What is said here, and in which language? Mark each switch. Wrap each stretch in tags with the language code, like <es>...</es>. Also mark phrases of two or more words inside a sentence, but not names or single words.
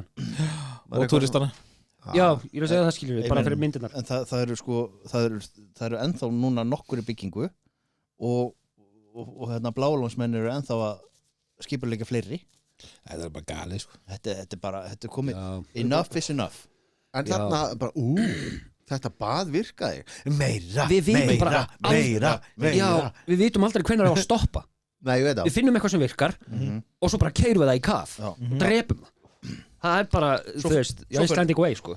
<is>Og turistana Já, ég er að segja það skiljur við, bara fyrir myndirnar En það eru sko það eru ennþá núna nokkur í byggingu og hérna blálónsmenn eru ennþá að skipuleika fleiri Þetta er bara galið, sko Þetta er bara, þetta er komið Já.</is> <en>enough is enough</en> <is>En þarna bara, þetta bað virkaði Meira, Við vitum bara meira Já, við vitum aldrei hvenær það var að stoppa Nei, ég veit Við finnum eitthvað sem virkar og svo bara keirum við það í kaf Já. og drepum það er bara, þú veist,</is> <en>Icelandic way</en> <is>sko.</is>